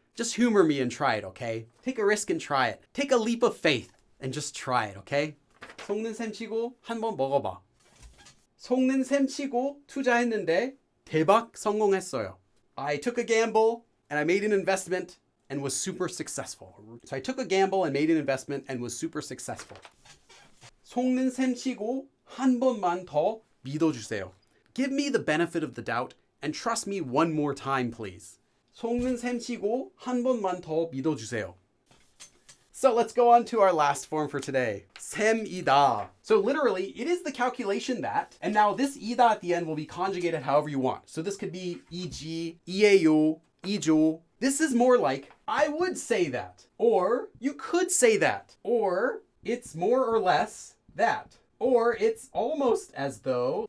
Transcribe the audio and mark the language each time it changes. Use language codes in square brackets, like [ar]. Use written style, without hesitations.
[en] Just humor me and try it, okay? Take a risk and try it. Take a leap of faith and just try it, okay? [ko] 속는 셈치고 한번 먹어봐. 속는 셈치고 투자했는데 대박 성공했어요. [en] I took a gamble and I made an investment and was super successful. So I took a gamble and made an investment and was super successful. [ko] 속는 셈치고 한 번만 더 믿어주세요. [en] Give me the benefit of the doubt and trust me one more time, please. [ko] 속는 셈치고 한 번만 더 믿어주세요. [en] So let's go on to our last form for today. [ko] 셈이다. [en] So literally, it is the calculation that, and now this 이다 at the end will be conjugated however you want. So this could be 이지, 이에요, 이죠. This is more like, I would say that, or you could say that, or it's more or less that, or it's almost as though.